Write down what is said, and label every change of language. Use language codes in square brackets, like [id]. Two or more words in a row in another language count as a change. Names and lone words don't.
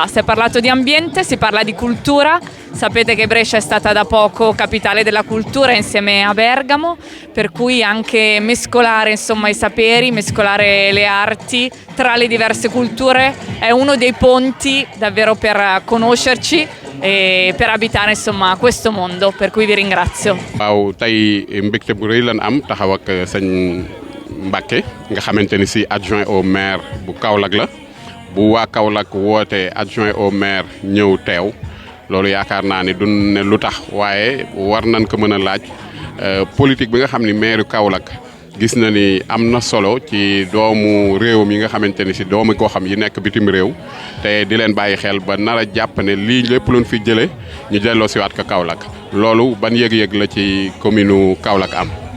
[it] Si è parlato di ambiente, si parla di cultura, sapete che Brescia è stata da poco capitale della cultura insieme a Bergamo, per cui anche mescolare insomma i saperi, mescolare le arti tra le diverse culture è uno dei ponti davvero per conoscerci e per abitare insomma questo mondo, per cui vi ringrazio. [wo] waaw tey mbégte bu rëy lan am taxaw ak sëñ Mbacke nga xamante ni si [fr] adjoint au maire [wo] bu Kaolack la bu waa Kaolack woote [fr] adjoint au maire [wo] ñëw teew loolu yaakaar naa ni duñ ne lu tax waaye war nañ ko mën a laaj politique bi nga xam ni maire Kaolack gis na ni am na solo ci doomu réewam yi nga xamante ni si doomu koo xam yi nekk bitim réew te di leen bàyyi xel ba nar a jàpp ne lii lépp luñ fi jëlee ñu delloo si waat ko Kaolack loolu ban yëg-yëg la ci commune Kaolack am.